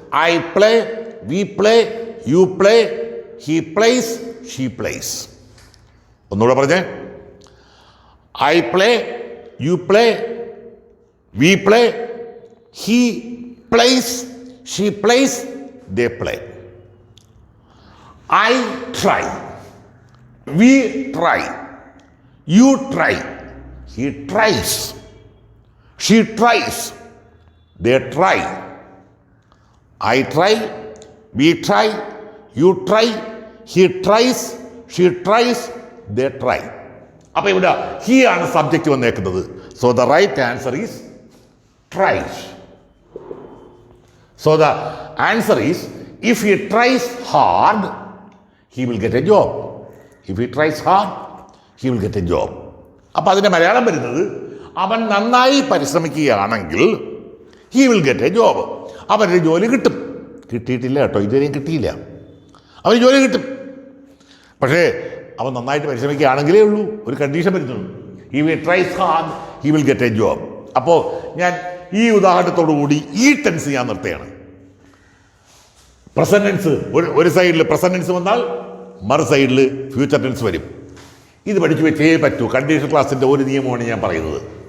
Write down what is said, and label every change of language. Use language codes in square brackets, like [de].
[en] I play, we play, you play, he plays, she plays. [ml] ഒന്നുകൂടെ പറഞ്ഞേ. [en] I play, you play, we play, he plays, she plays, they play. I try, we try, you try, he tries, she tries, they try. I try, we try, you try, he tries, she tries, they try. [ml] അപ്പോൾ ഇവിടെ he ആണ് subject വന്നേക്കുന്നത്. [en] So the right answer is tries. So the answer is, if he tries hard, he will get a job. If he tries hard, he will get a job. [ml] അപ്പോൾ അതിൻ്റെ മലയാളം വരുന്നത്, അവൻ നന്നായി പരിശ്രമിക്കുകയാണെങ്കിൽ [en] he will get a job. [ml] അവനൊരു ജോലി കിട്ടും. കിട്ടിയിട്ടില്ല കേട്ടോ, ഇതുവരെയും കിട്ടിയില്ല. അവന് ജോലി കിട്ടും. പക്ഷേ അവൻ നന്നായിട്ട് പരിശ്രമിക്കുകയാണെങ്കിലേ ഉള്ളൂ. ഒരു കണ്ടീഷൻ വരുന്നുള്ളൂ. [en] If he tries hard, he will get a job. [ml] അപ്പോൾ ഞാൻ ഈ ഉദാഹരണത്തോടു കൂടി ഈ ടെൻസ് ഞാൻ നിർത്തുകയാണ്. പ്രസന്റ് ടെൻസ് ഒരു സൈഡിൽ പ്രസന്റ് ടെൻസ് വന്നാൽ മറു സൈഡിൽ ഫ്യൂച്ചർ ടെൻസ് വരും. ഇത് പഠിച്ചു വെച്ചേ പറ്റൂ. കണ്ടീഷൻ ക്ലാസിൻ്റെ ഒരു നിയമമാണ് ഞാൻ പറയുന്നത്.